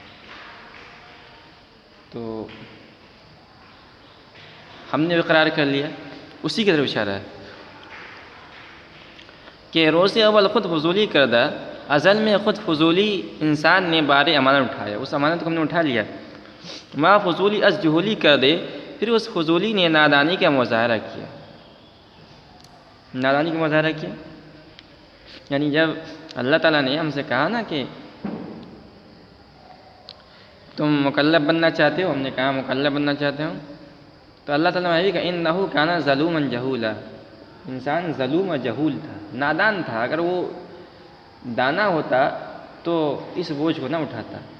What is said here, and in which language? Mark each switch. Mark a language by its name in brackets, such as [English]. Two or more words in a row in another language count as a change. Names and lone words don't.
[Urdu] تو ہم نے اقرار کر لیا، اسی کی طرف اشارہ ہے کہ [Persian] روز اول خود فضولی کردہ، [Urdu] ازل میں خود فضولی انسان نے بار امانت اٹھایا، اس امانت کو ہم نے اٹھا لیا۔ [Persian] ما فضولی از جہولی کر دے، [Urdu] پھر اس فضولی نے نادانی کا مظاہرہ کیا۔ نادانی کا مظاہرہ کیا یعنی جب اللہ تعالیٰ نے ہم سے کہا نا کہ تم مکلف بننا چاہتے ہو، ہم نے کہا مکلف بننا چاہتے ہوں، تو اللہ تعالیٰ نے کہا [Arabic] انہ کان ظلوما جہولا، [Urdu] انسان ظلوم و جہول تھا، نادان تھا، اگر وہ دانا ہوتا تو اس بوجھ کو نہ اٹھاتا۔